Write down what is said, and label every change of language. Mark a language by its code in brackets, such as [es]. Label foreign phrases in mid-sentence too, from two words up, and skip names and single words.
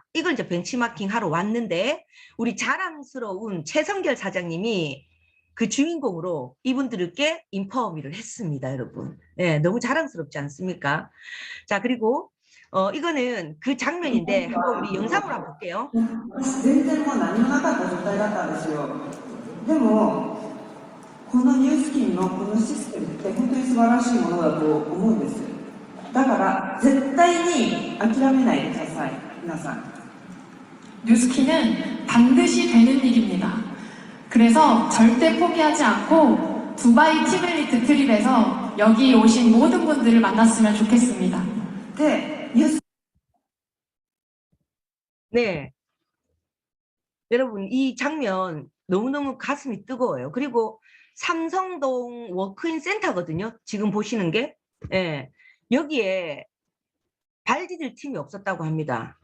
[ko] 이걸 이제 벤치마킹 하러 왔는데 우리 자랑스러운 최성결 사장님이 그 주인공으로 이분들께 인포어미를 했습니다, 여러분. 예, 너무 자랑스럽지 않습니까? 자, 그리고 이거는 그 장면인데 한번 우리 영상으로 한번 볼게요. [ja] 全然もう何もなかった状態だったんですよ。でもこのニュースキンのこのシステムって本当に素晴らしいものだと思うんです。だから絶対に諦めないでください、皆さん。 [ko] 뉴스키는 반드시 되는 일입니다. 그래서 절대 포기하지 않고 두바이 티벨리트 트립에서 여기 오신 모든 분들을 만났으면 좋겠습니다. [ja] で、ニュース [ko] 네. 여러분, 이 장면 너무너무 가슴이 뜨거워요. 그리고 삼성동 워크인 센터거든요. 지금 보시는 게. 예. 여기에 발디딜 팀이 없었다고 합니다.